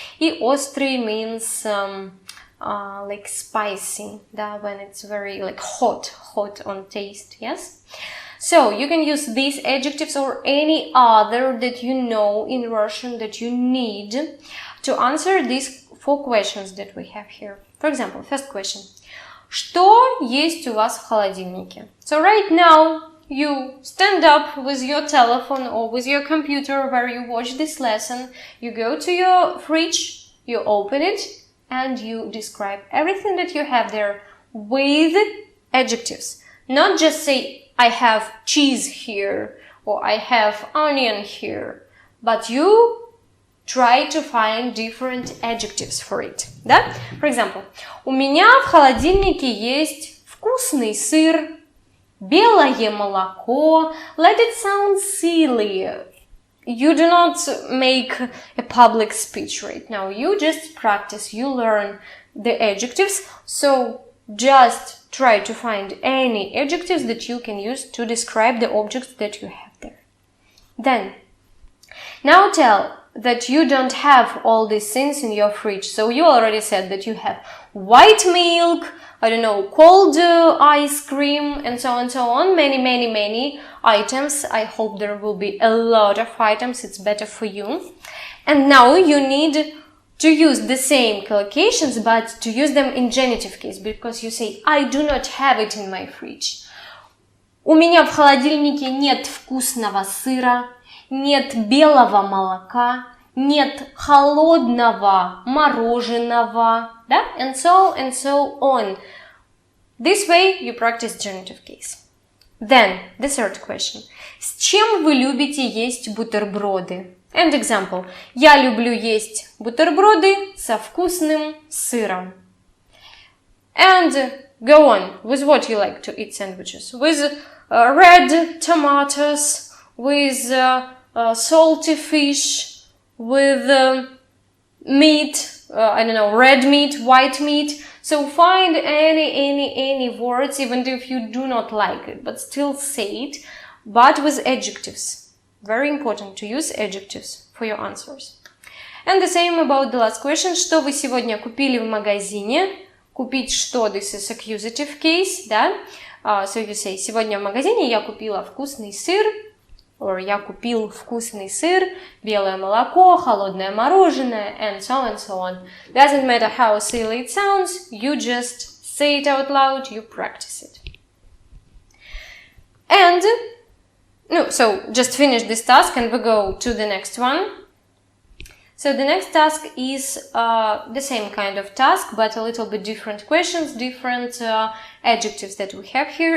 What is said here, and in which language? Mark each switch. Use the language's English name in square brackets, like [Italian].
[English] И острый means like spicy, да? When it's very like hot on taste, yes? So, you can use these adjectives or any other that you know in Russian that you need to answer these 4 questions that we have here. For example, first question. [Russian] Что есть у вас в холодильнике? [English] So, right now, you stand up with your telephone or with your computer where you watch this lesson. You go to your fridge, you open it, and you describe everything that you have there with adjectives. Not just say, I have cheese here, or I have onion here, but you try to find different adjectives for it, да? For example, [Russian] у меня в холодильнике есть вкусный сыр, белое молоко. [English] Let it sound silly. You do not make a public speech right now. You just practice, you learn the adjectives, so just try to find any adjectives that you can use to describe the objects that you have there. Then, now tell that you don't have all these things in your fridge. So you already said that you have white milk, I don't know, cold ice cream, and so on. Many items. I hope there will be a lot of items. It's better for you. And now you need to use the same collocations, but to use them in genitive case, because you say, I do not have it in my fridge. [Russian] У меня в холодильнике нет вкусного сыра, нет белого молока, нет холодного мороженого, да? [English] And so on. This way you practice genitive case. Then, the third question. [Russian] С чем вы любите есть бутерброды? [English] And example. [Russian] Я люблю есть бутерброды со вкусным сыром. [English] And go on. With what you like to eat sandwiches? With red tomatoes, with salty fish, with meat, I don't know, red meat, white meat. So find any words, even if you do not like it, but still say it, but with adjectives. Very important to use adjectives for your answers. And the same about the last question. [Russian] Что вы сегодня купили в магазине? Купить что? [English] This is accusative case, да? So you say, [Russian] сегодня в магазине я купила вкусный сыр, or я купил вкусный сыр, белое молоко, холодное мороженое, [English] and so on. Doesn't matter how silly it sounds, you just say it out loud, you practice it. And no, so just finish this task and we go to the next one. So the next task is the same kind of task, but a little bit different questions, different adjectives that we have here.